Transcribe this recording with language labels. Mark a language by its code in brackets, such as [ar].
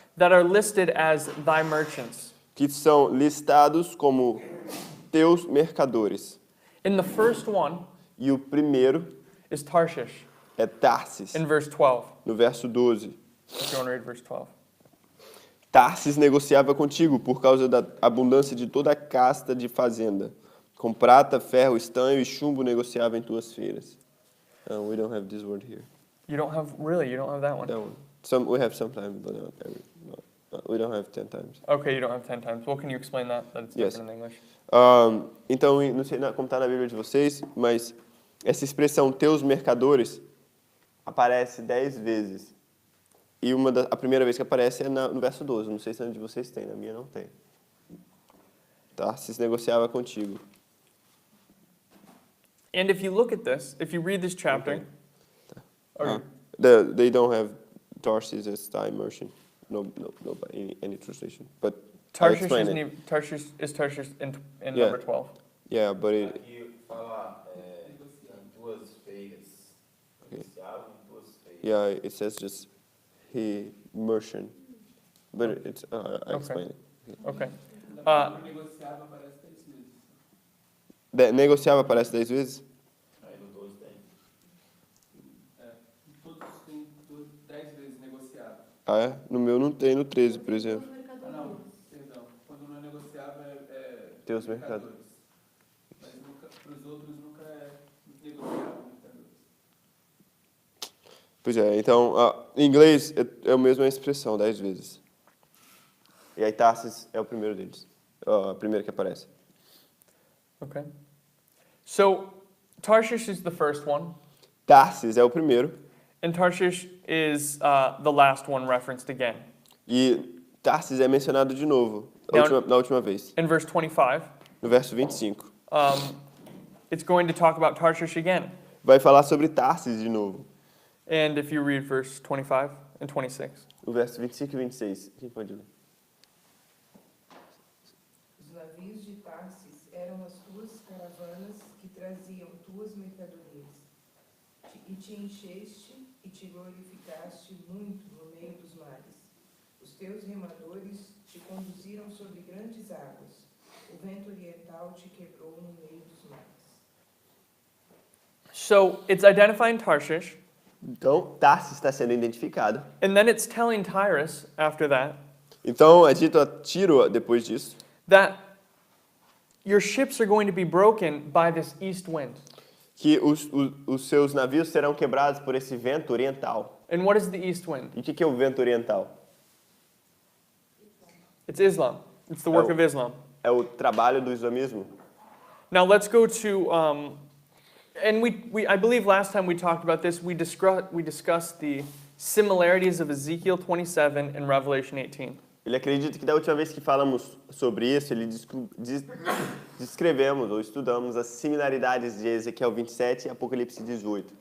[en] that are listed as thy merchants. [pt] que são listados como teus mercadores. [en] In the first one [pt] E o primeiro [en] is Tarshish [pt] é Tarsis, [en] in verse 12. [pt] no verso 12. [en] If you want to read verse 12. [pt] Tarsis negociava contigo por causa da abundância de toda a casta de fazenda. Com prata, ferro, estanho e chumbo negociava em tuas feiras. [en] We don't have this word here. You don't have that one? That one. We have sometimes, but not every. We don't have 10 times. Okay, you don't have 10 times. Well, can you explain that it's Yes. different in English? [pt] Então, não sei como está na Bíblia de vocês, mas essa expressão teus mercadores aparece 10 vezes. E a primeira vez que aparece é no verso 12. Não sei se onde vocês têm, na minha não tem. Tarsis negociava contigo. [en] And if you look at this, if you read this chapter, or They don't have Tarsis as time merchant. No, by any translation. But I'll Tarshish explain it. Tarshish in Yeah. number 12. Yeah, but [pt] Aqui fala em duas feiras. Negociavam em duas feiras. [en] yeah, it says just he merchant. But it's I explain it. Okay. [pt] Negociava parece 10 vezes. Negociava parece 10 vezes? Aí no 12 tem. Todos têm 10 vezes negociava. Ah, é? No meu não tem, no 13, por exemplo. Não, perdão. Quando não negociava Tem os mercadores. Mas para os outros nunca negociava mercadores. Pois é, então, em inglês é a mesma expressão, 10 vezes. E aí Tarsis é o primeiro deles. A primeira que aparece. [en] Okay. So Tarshish is the first one, [pt] Tarsis é o primeiro. [en] and Tarshish is the last one referenced again. [pt] E Tarsis é mencionado de novo, na última vez. [en] In verse 25, [pt] No verso 25. [en] it's going to talk about Tarshish again. [pt] Vai falar sobre Tarsis de novo. [en] And if you read verse 25 and 26. [pt] No verso 25 e 26. Quem pode ler? Os navios de Tarsis eram as tuas caravanas que traziam tuas mercadorias. E te encheste e te glorificaste muito no meio dos mares. Os teus remadores te conduziram sobre grandes águas. O vento oriental te quebrou no meio dos mares. [en] So it's identifying Tarshish, [pt] Então, Tarsis está sendo identificado. [en] and then it's telling Tyrus after that [pt] Então, é dito a Tiro, depois disso, [en] that your ships are going to be broken by this east wind. [pt] que os seus navios serão quebrados por esse vento oriental. [en] And what is the east wind? [pt] E o que é o vento oriental? [en] It's Islam. It's the work of Islam. [pt] É o trabalho do islamismo. [en] Now let's go to, and I believe last time we talked about this, we discussed the similarities of Ezekiel 27 and Revelation 18. [pt] Ele acredita que da última vez que falamos sobre isso, descrevemos ou estudamos as similaridades de Ezequiel 27 e Apocalipse 18,